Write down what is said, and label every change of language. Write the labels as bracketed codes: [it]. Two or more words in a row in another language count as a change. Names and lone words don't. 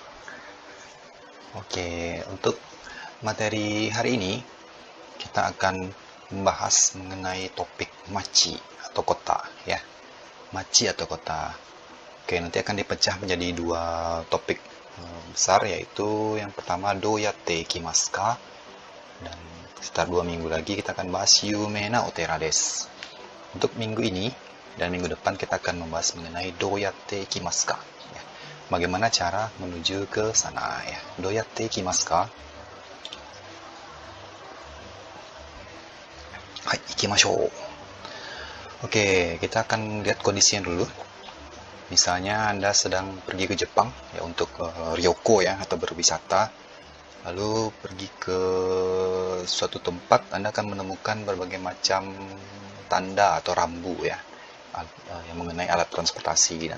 [id] Oke, untuk materi hari ini kita akan membahas mengenai topik machi atau kota ya. Machi atau kota. Oke, nanti akan dipecah menjadi dua topik besar, yaitu yang pertama [ja] どうやって行きますか, [id] dan sekitar 2 minggu lagi kita akan bahas [ja] 有名なお寺です. [id] Untuk minggu ini dan minggu depan kita akan membahas mengenai [ja] どうやって行きますか. [id] Bagaimana cara menuju ke sana ya. [ja] どうやって行きますか? はい、行きましょう. [id] Oke, kita akan lihat kondisinya dulu. Misalnya Anda sedang pergi ke Jepang ya untuk ryoko ya atau berwisata. Lalu pergi ke suatu tempat, Anda akan menemukan berbagai macam tanda atau rambu ya yang mengenai alat transportasi.